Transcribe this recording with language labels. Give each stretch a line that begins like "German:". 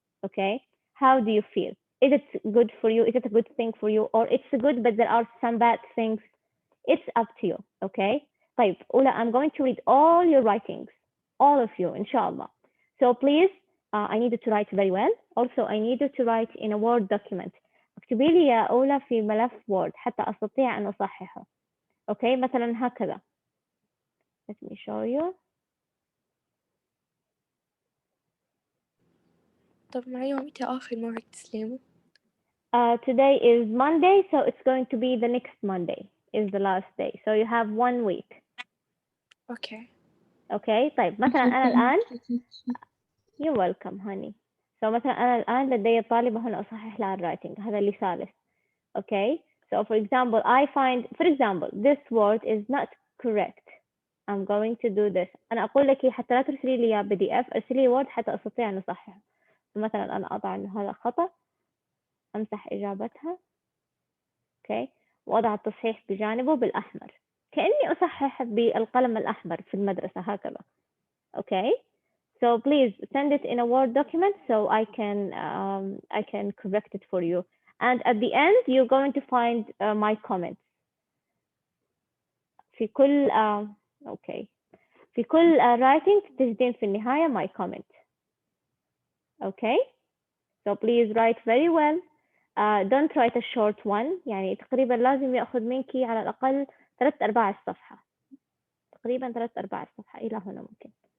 English: Okay, how do you feel? Is it good for you? Is it a good thing for you? Or it's good but there are some bad things? It's up to you. Okay,
Arabic: طيب
English: Ula, I'm going to read all your writings, all of you, inshallah. So please, I need you to write very well. Also, I need you to write in a Word document.
Arabic: اكتبي لي يا أولى في ملف Word حتى أستطيع أن أصححه. Okay, مثلا هكذا.
English: Let me show you.
Arabic: طب معي متى آخر موعد تسليمه؟
English: Today is Monday, so it's going to be the next Monday is the last day. So you have 1 week. Okay.
Arabic: Okay, طيب مثلا أنا الآن
English: you're welcome honey.
Arabic: So مثلا أنا الآن لدي طالبة هنا أصحح لها الرايتنج، هذا اللي ثالث.
English: Okay, so for example, I find, for example, this word is not correct. I'm going to do this.
Arabic: أنا أقول لك حتى لا ترسلي لي يا PDF، أرسلي وورد حتى أستطيع أن أصححه. مثلا أنا أضع إنه هذا خطأ، أمسح إجابتها. Okay, وأضع التصحيح بجانبه بالأحمر، كأني أصحح بالقلم الأحمر في المدرسة هكذا.
English: Okay, so please send it in a Word document so I can correct it for you. And at the end, you're going to find my comments.
Arabic: في كل okay. في كل writing تجدين في النهاية
English: my comment. Okay, so please write very well. Don't write a short one.
Arabic: يعني تقريبا لازم يأخذ منك على الأقل 3/4 الصفحة. تقريبا 3/4 الصفحة إلى هنا ممكن.